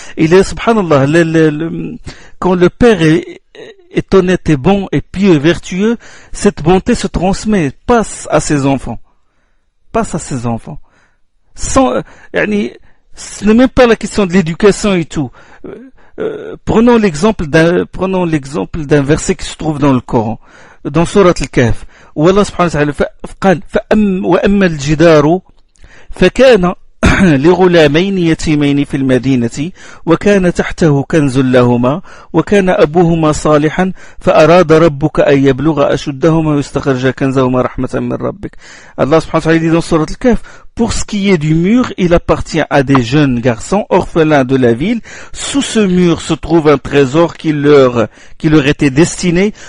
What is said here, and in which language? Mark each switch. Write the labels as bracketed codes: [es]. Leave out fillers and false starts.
[fr] Et subhanallah, quand le père est honnête et bon et pieux et vertueux, cette bonté se transmet, passe à ses enfants. Ce n'est même pas la question de l'éducation et tout. Prenons l'exemple d'un verset qui se trouve dans le Coran, dans Surat Al-Kahf. [ar] والله سبحانه وتعالى قال وأما الجدار فكان لغلامين يتيمين في المدينة وكان تحته كنز لهما وكان أبوهما صالحا فأراد ربك أن يبلغ أشدهما ويستخرج كنزهما رحمة من ربك. [fr] Allah subhanahu wa ta'ala dit dans Surat Al-Kahf, pour ce qui est du mur, il appartient à des jeunes garçons orphelins de la ville. Sous ce mur se trouve un trésor qui leur était destiné.